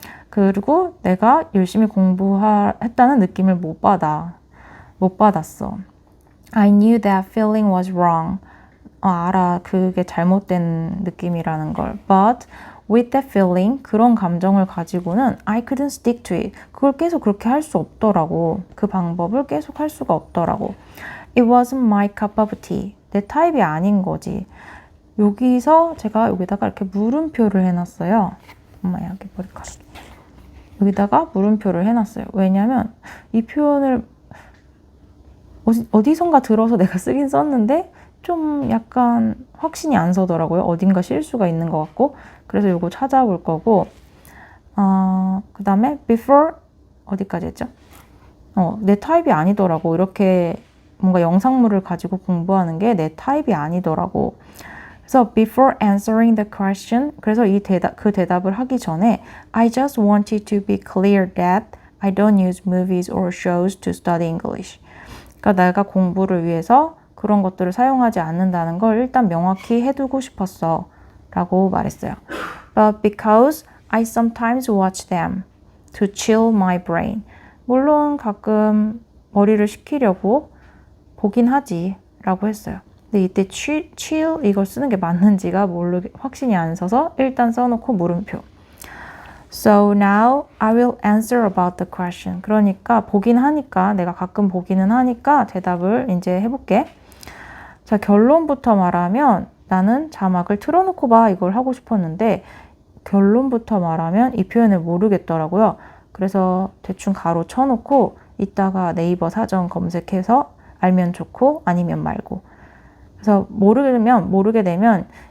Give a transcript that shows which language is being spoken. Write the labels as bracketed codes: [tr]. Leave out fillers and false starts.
[ko] 그리고 내가 열심히 공부했다는 느낌을 못 받았어. [en] I knew that feeling was wrong. [ko] 알아. 그게 잘못된 느낌이라는 걸. [en] But with that feeling, [ko] 그런 감정을 가지고는 [en] I couldn't stick to it. [ko] 그걸 계속 그렇게 할 수 없더라고. 그 방법을 계속 할 수가 없더라고. [en] It wasn't my cup of tea. [ko] 내 타입이 아닌 거지. 여기서 제가 여기다가 이렇게 물음표를 해놨어요. 엄마야, 여기 머리카락. 여기다가 물음표를 해놨어요. 왜냐면 이 표현을 어디선가 들어서 내가 쓰긴 썼는데 좀 약간 확신이 안 서더라고요. 어딘가 실수가 있는 것 같고. 그래서 이거 찾아볼 거고. 그 다음에 before 어디까지 했죠? 내 타입이 아니더라고. 이렇게 뭔가 영상물을 가지고 공부하는 게 내 타입이 아니더라고. 그래서 [en] before answering the question, [ko] 그래서 그 대답을 하기 전에 [en] I just wanted to be clear that I don't use movies or shows to study English. [ko] 그러니까 내가 공부를 위해서 그런 것들을 사용하지 않는다는 걸 일단 명확히 해두고 싶었어 라고 말했어요. [en] But because I sometimes watch them to chill my brain. [ko] 물론 가끔 머리를 식히려고 보긴 하지 라고 했어요. 근데 이때 chill 이걸 쓰는 게 맞는지가 확신이 안 서서 일단 써놓고 물음표. [en] So now I will answer about the question. [ko] 그러니까 내가 가끔 보기는 하니까 대답을 이제 해볼게. 자, 결론부터 말하면 나는 자막을 틀어놓고 봐 이걸 하고 싶었는데 결론부터 말하면 이 표현을 모르겠더라고요. 그래서 대충 가로 쳐놓고 이따가 네이버 사전 검색해서 알면 좋고 아니면 말고. 그래서 모르게 되면